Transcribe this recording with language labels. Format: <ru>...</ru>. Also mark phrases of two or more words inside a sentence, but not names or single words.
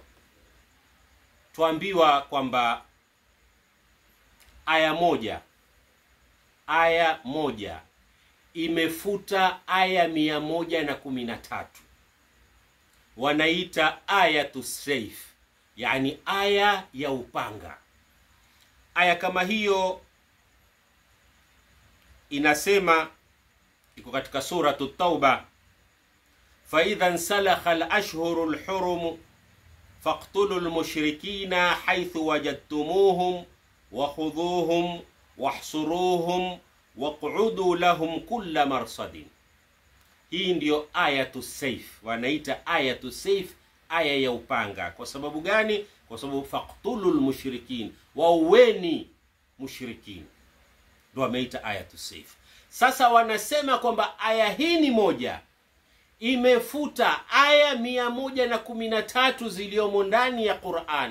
<sw>Tuambiwa kwamba aya moja imefuta aya 113. Wanaita</sw> <ar>آية السيف,</ar> <sw>yani aya ya upanga. Aya kama hiyo inasema, iko katika suratu Tauba,</sw> <ar>فإذا انسلخ الأشهر الحرم فاقتلوا المشركين حيث وجدتموهم وخذوهم واحصروهم واقعدوا لهم كل مرصد.</ar> <sw>Hii ndiyo</sw> <ar>آية السيف,</ar> <sw>wanaita</sw> <ar>آية السيف,</ar> <sw>aya ya upanga. Kwa sababu gani? Kwa sababu</sw> <ar>فاقتلوا المشركين,</ar> <sw>wauweni mushrikin, ndio wameita</sw> <ar>آية السيف.</ar> <sw>Sasa wanasema kwamba aya hii ni moja imefuta aya 113 ziliomo ndani ya Qur'an.</sw>